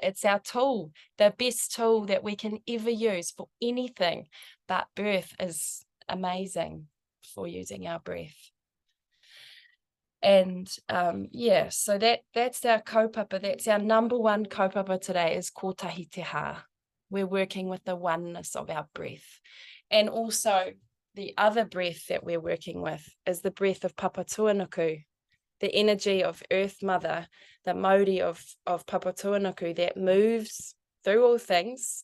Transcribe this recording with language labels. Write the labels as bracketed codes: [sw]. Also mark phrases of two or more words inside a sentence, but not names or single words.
[en] It's our tool, the best tool that we can ever use for anything. But birth is amazing for using our breath. And so that's our kaupapa. That's our number one kaupapa today, is [mi] ko tahi te ha. [en] We're working with the oneness of our breath. And also the other breath that we're working with is the breath of Papa Tuanuku, the energy of Earth Mother, the Mauri of Papa Tuanuku that moves through all things.